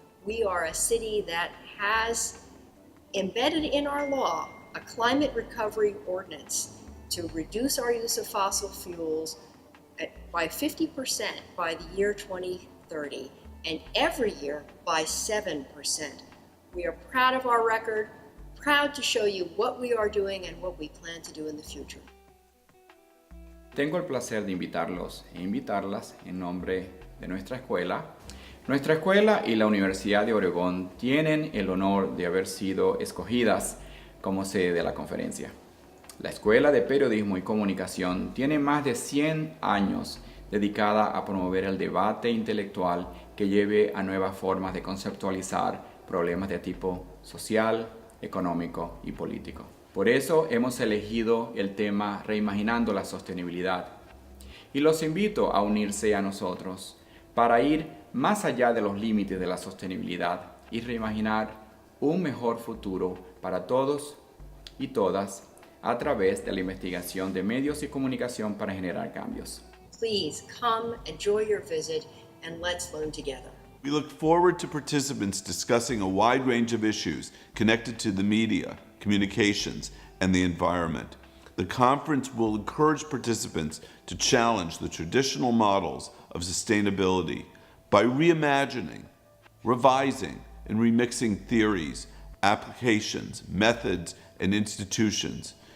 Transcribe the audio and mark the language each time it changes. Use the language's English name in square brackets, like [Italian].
[English] We are a city that has embedded in our law a climate recovery ordinance to reduce our use of fossil fuels by 50% by the year 2030, and every year by 7%. We are proud of our record, proud to show you what we are doing and what we plan to do in the future. [Spanish] Tengo el placer de invitarlos e invitarlas en nombre de nuestra escuela. Nuestra escuela y la Universidad de Oregón tienen el honor de haber sido escogidas como sede de la conferencia. La Escuela de Periodismo y Comunicación tiene más de 100 años dedicada a promover el debate intelectual que lleve a nuevas formas de conceptualizar problemas de tipo social, económico y político. Por eso hemos elegido el tema Reimaginando la Sostenibilidad. Y los invito a unirse a nosotros para ir más allá de los límites de la sostenibilidad y reimaginar un mejor futuro para todos y todas a través de la investigación de medios y comunicación para generar cambios. [English] Please come, enjoy your visit, and let's learn together. We look forward to participants discussing a wide range of issues connected to the media, communications, and the environment. The conference will encourage participants to challenge the traditional models of sustainability by reimagining, revising, and remixing theories, applications, methods, and institutions.